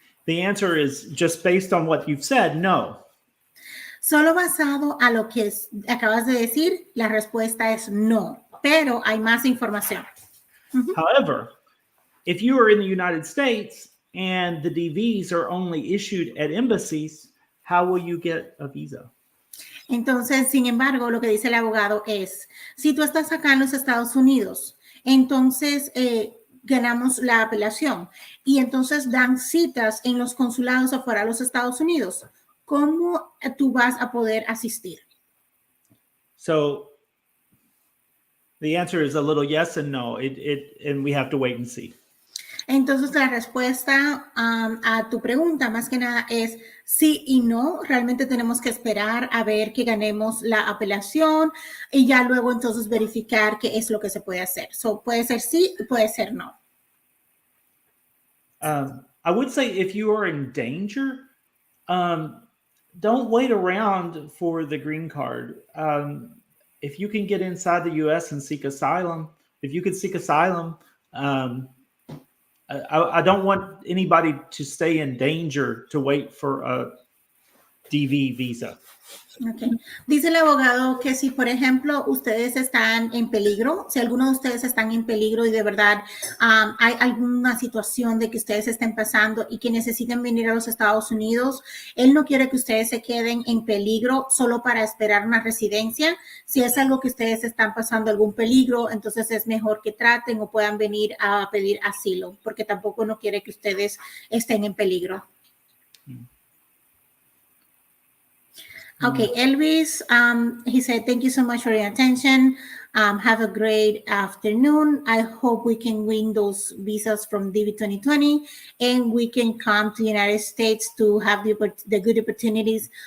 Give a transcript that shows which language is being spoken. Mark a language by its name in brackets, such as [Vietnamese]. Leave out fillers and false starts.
[English] The answer is just based on what you've said, no. [Spanish] Solo basado a lo que acabas de decir, la respuesta es no, pero hay más información. [English] However, if you are in the United States and the DVs are only issued at embassies, how will you get a visa? [Spanish] Entonces, sin embargo, lo que dice el abogado es, si tú estás acá en los Estados Unidos, entonces ganamos la apelación y entonces dan citas en los consulados afuera de los Estados Unidos. ¿Cómo tú vas a poder asistir? [English] So the answer is a little yes and no, and we have to wait and see. [Spanish] Entonces, la respuesta a tu pregunta, más que nada, es sí y no. Realmente tenemos que esperar a ver que ganemos la apelación y ya luego entonces verificar qué es lo que se puede hacer. So, puede ser sí y puede ser no. [English] I would say if you are in danger, don't wait around for the green card. If you can get inside the U.S. and seek asylum, if you could seek asylum, I don't want anybody to stay in danger to wait for a DV visa. Okay. [Spanish] Dice el abogado que si, por ejemplo, ustedes están en peligro, si alguno de ustedes están en peligro y de verdad hay alguna situación de que ustedes estén pasando y que necesiten venir a los Estados Unidos, él no quiere que ustedes se queden en peligro solo para esperar una residencia. Si es algo que ustedes están pasando algún peligro, entonces es mejor que traten o puedan venir a pedir asilo, porque tampoco no quiere que ustedes estén en peligro. [English] Okay, Elvis, he said, thank you so much for your attention. Have a great afternoon. I hope we can win those visas from DV 2020 and we can come to the United States to have the good opportunities.